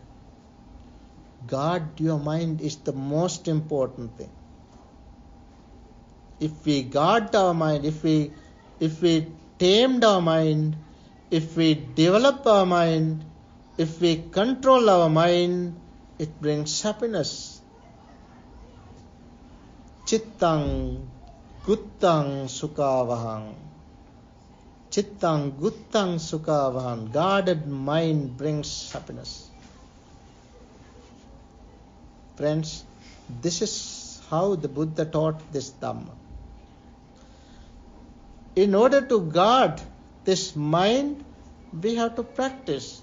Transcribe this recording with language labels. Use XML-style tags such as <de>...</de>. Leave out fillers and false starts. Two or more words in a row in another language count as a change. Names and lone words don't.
<en>Guard your mind is the most important thing. If we guard our mind, if we tamed our mind, if we develop our mind, if we control our mind, it brings happiness.</en> <pi>Chittang guttang sukhavahang. Chittang guttang sukhavahang.</pi> <en>Guarded mind brings happiness. Friends, this is how the Buddha taught this Dhamma. In order to guard this mind, we have to practice.</en>